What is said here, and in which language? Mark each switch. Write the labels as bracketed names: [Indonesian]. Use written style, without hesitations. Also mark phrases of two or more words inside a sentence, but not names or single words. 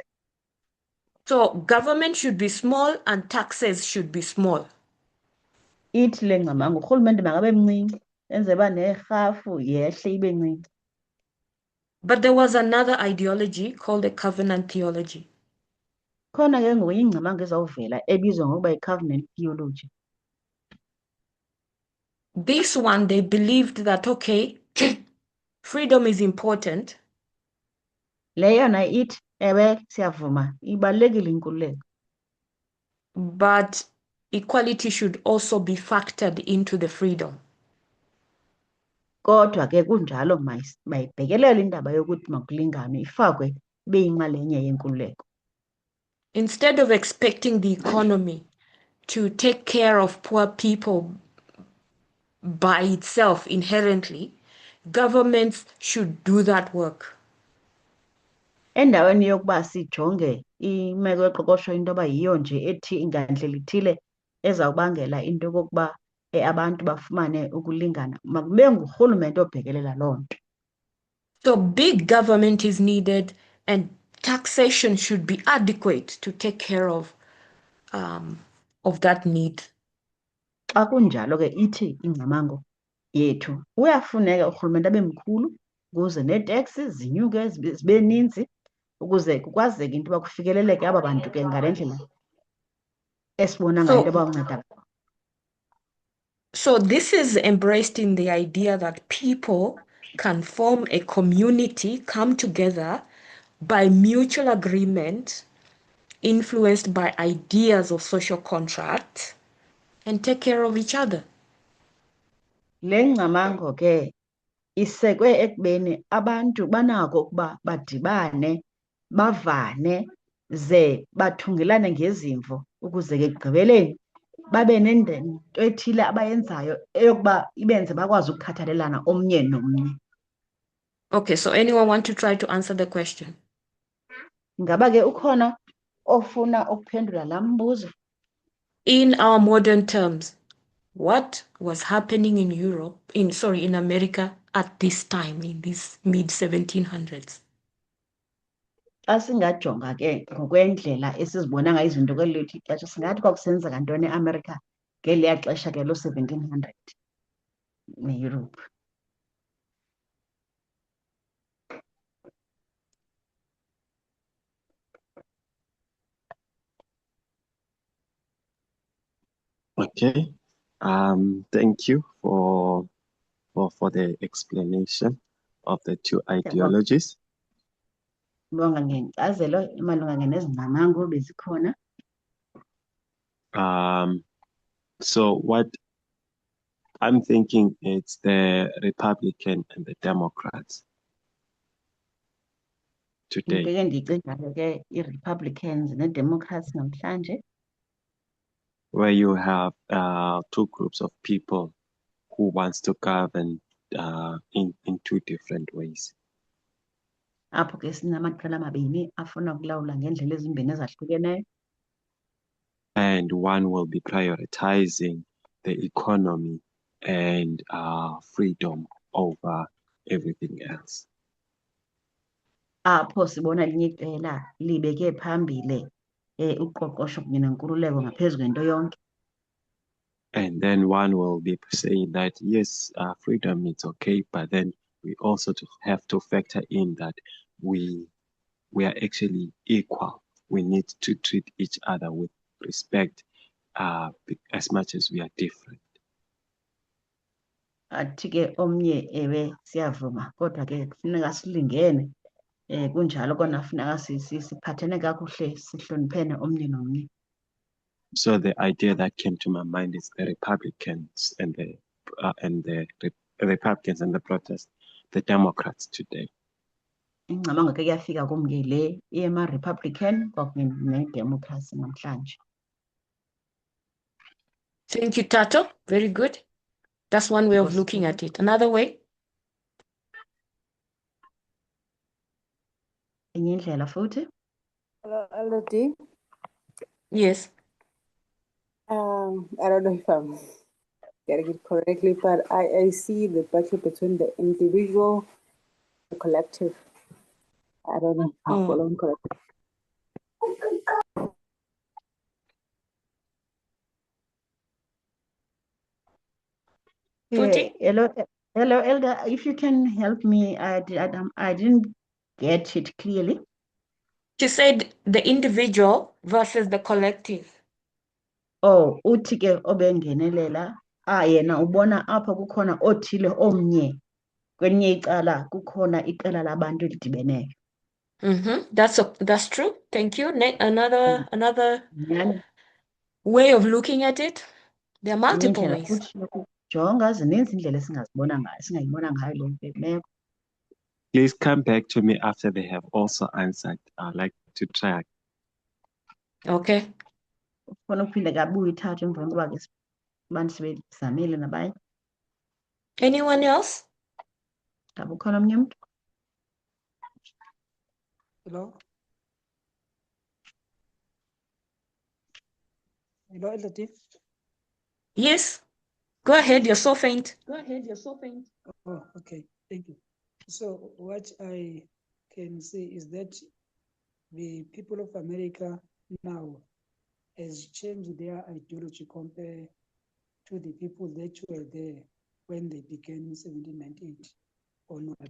[English] So government should be small and taxes should be small. [Xhosa] Ithi le ngcamango urhulumente makabe mncinci enze uba nerhafu yehle ibe ncinci. [English] But there was another ideology called the covenant theology. [Xhosa] Khona ke ngoku ingcamango ezawuvela ebizwa ngokuba yi- [English] covenant theology. This one, they believed that, okay, freedom is important. [Xhosa] Le yona ithi ewe siyavuma ibalulekile inkululeko, [English] But equality should also be factored into the freedom. [Xhosa] kodwa ke kunjalo mayibhekelele indaba yokuthi makulinganwe ifakwe ibe yinxalenye yenkululeko. [English] Instead of expecting the economy to take care of poor people by itself inherently, governments should do that work. [Xhosa] Endaweni yokuba sijonge imeko yoqoqosho into yoba yiyo nje ethi ingandlela ithile ezawubangela into yokokuba abantu bafumane ukulingana, makube ngurhulumente obhekelela loo nto. [English] So big government is needed, and taxation should be adequate to take care of that need. [Xhosa] Xa kunjalo ke ithi ingcamango yethu uyafuneka urhulumente abe mkhulu ukuze neeteksi zinyuke zibe ninzi ukuze kukwazeke into yoba kufikeleleke aba bantu ke ngale ndlela esibona ngayo into yoba unceda. [English] So this is embraced in the idea that people can form a community, come together by mutual agreement, influenced by ideas of social contract, and take care of each other. [Xhosa] Le ngcamango ke isekwe ekubeni abantu banako ukuba badibane, bavane, ze bathungelane ngezimvo ukuze ke ekugqibeleni babe nento ethile abayenzayo eyokuba ibenze bakwazi ukukhathalelana omnye nomnye. [English] Okay, so anyone want to try to answer the question? [Xhosa] Ngaba ke ukhona ofuna ukuphendula laa mbuzo? [English] In our modern terms, what was happening in in America at this time, in these mid-1700s? [Xhosa] Xa singajonga ke ngokwendlela esizibona ngayo izinto kweli lethu ixesha, singathi kwakusenzeka ntoni eAmerica ngeliya xesha ke loo-1700 neYurophu? [English] Okay. Thank you for the explanation of the two ideologies. [Xhosa] Bonga ngenkcazelo malunga nezi ngcamango bezikhona. [English] So what I'm thinking, it's the Republican and the Democrats today. [Xhosa] Into ke ndiyicingayo ke i-Republicans ne-Democrats namhlanje, [English] Where you have two groups of people who wants to govern in two different ways. [Xhosa] apho ke sinamaqela amabini afuna ukulawula ngendlela ezimbini ezahlukeneyo. [English] And one will be prioritizing the economy and freedom over everything else. [Xhosa] Apho sibona elinye iqela libeke phambile uqoqosho kunye nenkululeko ngaphezu kwento yonke. [English] And then one will be saying that, yes, freedom is okay, but then we also have to factor in that we are actually equal. We need to treat each other with respect as much as we are different. [Xhosa] Athi ke omnye ewe siyavuma kodwa ke kufuneka silingene, kunjalo kona funeka siphathene kakuhle sihloniphene omnye nomnye. [English] So the idea that came to my mind is the Republicans and the Republicans and the Democrats today. [Xhosa] Ingcamango ke kuyafika kum ke le iyema-Republican kwakunye ne-Democrats namhlanje. [English] Thank you, Tato. Very good. That's one way of looking at it. Another way? [Xhosa] Enye indlela futhi. [English] Hello, Elder D. Yes. I don't know if I'm getting it correctly, but I see the battle between the individual and the collective. I don't know if I'm following correctly. Hello, Elder. If you can help me, I didn't get it clearly. She said the individual versus the collective. [Xhosa] Oh, uthi ke obengenelela, yena ubona apha kukhona othile omnye, kwelinye icala kukhona iqela labantu elidibeneyo. [English] That's true. Thank you. Another [Xhosa] Nyhani, [English] way of looking at it. There are multiple [Xhosa] indlela [English] ways. [Xhosa] futhi yokujonga, zininzi indlela esingayibona ngayo le meko. [English] Please come back to me after they have also answered. I'd like to try. Okay. [Xhosa] Ufuna uphinde kabuye ithathe emveni koba ke abantu sebezamile nabanye. [English] Anyone else? [Xhosa] Ngabe ukhona omnye umntu? [English] Hello? Hello, Elder D. Yes. Go ahead, you're so faint. Oh, okay, thank you. So what I can say is that the people of America now has changed their ideology compared to the people that were there when they began in 1798 onward.